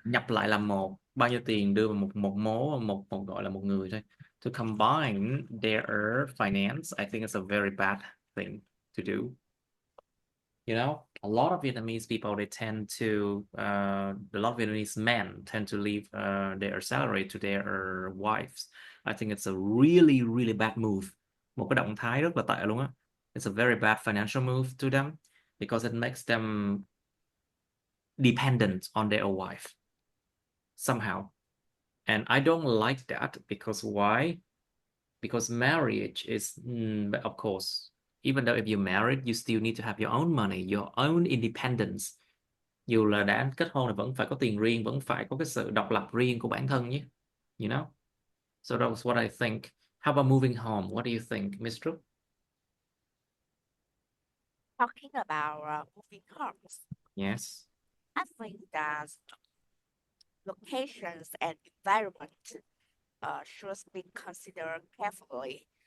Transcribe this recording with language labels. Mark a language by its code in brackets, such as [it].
[vi] nhập lại làm một, bao nhiêu tiền đưa vào một một mố, một gọi là một người thôi. [en] To combine their finance, I think it's a very bad thing to do. You know, a lot of Vietnamese people, they tend to, a lot of Vietnamese men tend to leave their salary to their wives. I think it's a really, really bad move. [vi] Một cái động thái rất là tệ luôn á. [en] It's a very bad financial move to them because it makes them dependent on their wife somehow. And I don't like that because why? Because marriage is, of course, even though if you're married, you still need to have your own money, your own independence. [vi] Dù là đã kết hôn thì vẫn phải có tiền riêng, vẫn phải có cái sự độc lập riêng của bản thân nhé. [en] You know? So that was what I think. How about moving home? What do you think, Miss Trúc? Talking about moving homes, Yes. I think that locations and environment should be considered carefully.